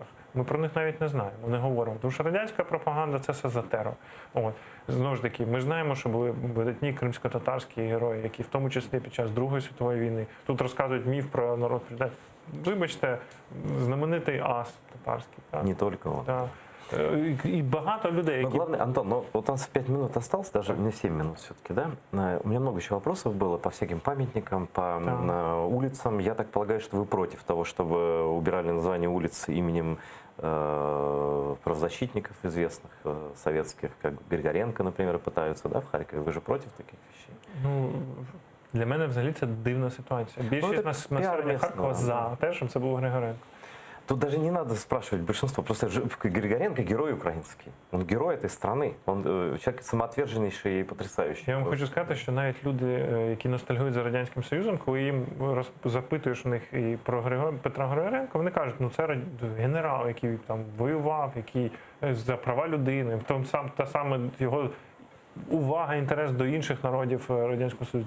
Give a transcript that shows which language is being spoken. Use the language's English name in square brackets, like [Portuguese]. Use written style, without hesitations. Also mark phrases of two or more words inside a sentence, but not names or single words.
[Ukrainian] Ми про них навіть не знаємо, не говоримо. Тому що радянська пропаганда – це все за терор. От. Знову ж таки, ми знаємо, що були видатні кримсько-татарські герої, які в тому числі під час Другої світової війни, тут розказують міф про народ. Вибачте, знаменитий ас татарський. Так? [Russian] Не только он. [Ukrainian] Так. И багато людей, [Russian] Но главное, Антон, вот у нас 5 минут осталось, даже не 7 минут все-таки, да? У меня много еще вопросов было по всяким памятникам, по улицам. Я так полагаю, что вы против того, чтобы убирали название улиц именем правозащитников известных, советских, как Григоренко, например, пытаются, да, в Харькове. Вы же против таких вещей? [Ukrainian] Ну, для мене взагалі це дивна ситуація. Більшість населення Харкова за те, щоб це був Григоренко. [Russian] Тут даже не надо спрашивать большинство. Просто Григоренко герой украинский. Он герой этой страны. Он человек самоотверженнейший [Ukrainian] і потрясаючий. Я вам хочу сказати, що навіть люди, які ностальгують за Радянським Союзом, коли їм запитуєш у них і про Петра Григоренка, вони кажуть, ну це генерал, який там воював, який за права людини, та саме його увага, інтерес до інших народів Радянського Союзу.